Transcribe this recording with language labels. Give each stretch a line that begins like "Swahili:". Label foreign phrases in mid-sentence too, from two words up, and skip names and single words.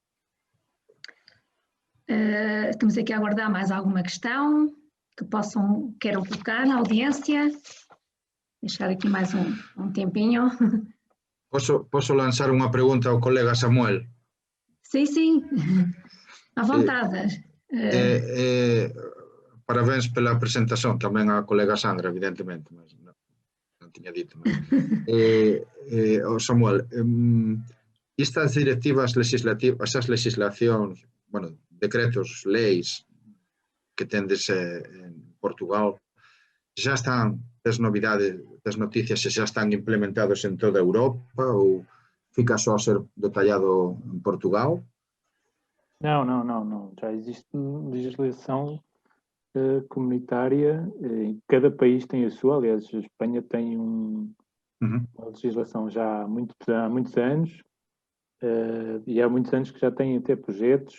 Portuguese: Estamos aqui a aguardar mais alguma questão que queiram colocar na audiência. Deixar aqui mais um tempinho.
Galician: Posso lançar unha pregunta ao colega Samuel?
Portuguese: Sim, à vontade.
Galician: Parabéns pela presentación, tamén a colega Sandra, evidentemente, mas non tiña dito. Samuel, estas directivas legislativas, esas legislacións, bueno, decretos, leis que tendes en Portugal, xa están, tes novidades, tes noticias, se xa están implementados en toda Europa ou fica só a ser detallado en Portugal?
Portuguese: Não. Já existe legislação comunitária, cada país tem a sua. Aliás, a Espanha tem uma legislação já há muitos anos, e há muitos anos que já tem até projetos.